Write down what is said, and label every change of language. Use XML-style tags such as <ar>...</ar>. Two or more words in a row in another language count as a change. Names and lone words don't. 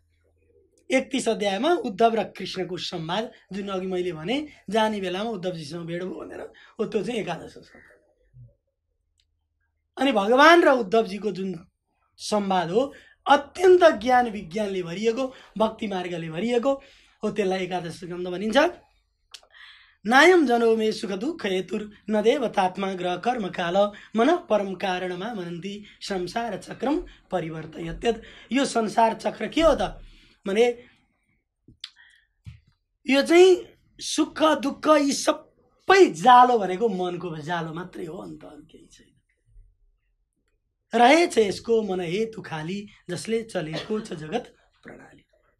<ne>31 अध्यायमा उद्धव र कृष्णको संवाद, जुन अघि मैले भने जाने बेलामा उद्धवजीसँग भेट भयो भनेर, हो त्यो चाहिँ 11 स्कन्ध। अनि भगवान र उद्धवजीको जुन संवाद हो, अत्यन्त ज्ञान विज्ञानले भरिएको, भक्ति मार्गले भरिएको हो, त्यसलाई 11 स्कन्ध भनिन्छ।</ne> <sa>नायम जनो मे सुख दुःख हेतुर न देवतात्मा ग्रह कर्म काल मन परम कारणमा मनन्ती संसार चक्रम परिवर्तयत्यत्।</sa> <ne>यो संसार चक्र के हो त भने यो चाहिँ सुख दुःख यी सबै जालो भनेको मनको जालो मात्रै हो, अन्त अरू केही छैन। रहेछ यसको मन हेतु खाली, जसले चलेको छ जगत प्रणाली।</ne>